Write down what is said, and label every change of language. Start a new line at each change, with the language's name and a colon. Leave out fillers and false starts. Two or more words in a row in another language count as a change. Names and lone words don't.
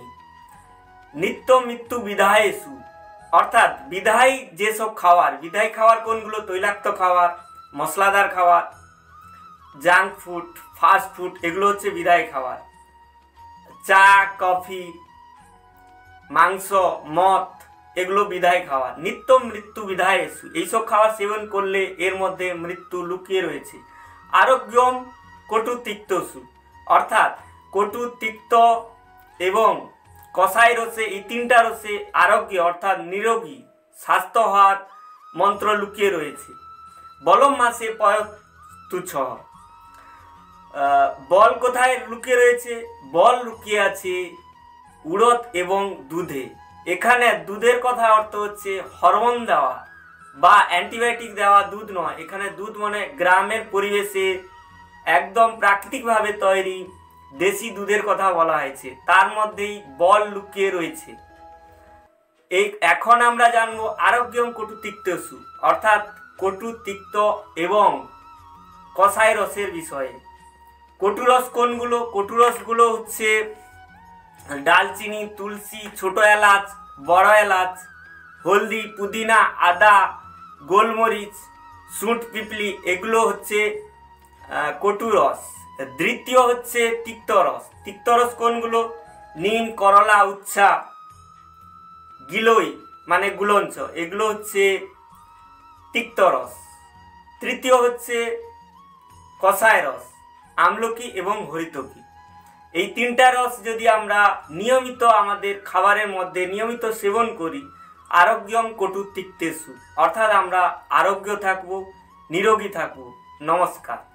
Sanskrit: नित्य मृत्यु विधायेषु
Bangla: অর্থাৎ বিধায়ী যে সব খাবার, বিধায়ী খাবার কোনগুলো? তৈলাক্ত খাবার, মশলাদার খাবার,
English: junk food, fast food,
Bangla: এগুলো হচ্ছে বিধায়ী খাবার। চা, কফি, মাংস, মদ এগুলো বিধায়ী খাবার।
Sanskrit: नित्य मृत्यु विधायेषु এই সব খাবার সেবন করলে এর মধ্যে মৃত্যু লুকিয়ে রয়েছে। আরোগ্যম কটু তিক্তসু
Bangla: অর্থাৎ কটু তিক্ত এবং কষায় রসে এই 3টা রসে আরোগ্য অর্থাৎ নিরোগী স্বাস্থ্য हওয়ার মন্ত্র লুকিয়ে রয়েছে।
Sanskrit: বলম মাসে পয়স্তু ছ।
Bangla: বল কোথায় লুকিয়ে রয়েছে? বল লুকিয়ে আছে উড়দ এবং দুধে। এখানে দুধের কথা অর্থ হচ্ছে হরমোন দেওয়া বা অ্যান্টিবায়োটিক দেওয়া দুধ নয়। এখানে দুধ মানে গ্রামের পরিবেশে একদম প্রাকৃতিকভাবে তৈরি দেশী দুধের কথা বলা হয়েছে। তার মধ্যেই বল লুকিয়ে রয়েছে। এখন আমরা জানবো
Sanskrit: आरोग्यम कटु तिक्तसु
Bangla: অর্থাৎ কটু তিক্ত এবং কষায় রসের বিষয়ে। কটু রস কোনগুলো? কটু রসগুলো হচ্ছে ডালচিনি, তুলসী, ছোটো এলাচ, বড়ো এলাচ, হলদি, পুদিনা, আদা, গোলমরিচ, সুঁঠ, পিপলি এগুলো হচ্ছে কটু রস। দ্বিতীয় হচ্ছে তিক্ত রস। তিক্ত রস কোনগুলো? নিম, করলা, উচ্ছা, গিলোই মানে গুলঞ্চ এগুলো হচ্ছে তিক্ত রস। তৃতীয় হচ্ছে কষায় রস, আমলকী এবং হরিতকী। এই 3টা রস যদি আমরা নিয়মিত আমাদের খাবারের মধ্য নিয়মিত সেবন করি
Sanskrit: आरोग्यम कटु तिक्तेषु
Bangla: অর্থাৎ আমরা আরোগ্য থাকবো, নিরোগী থাকবো। नमस्कार।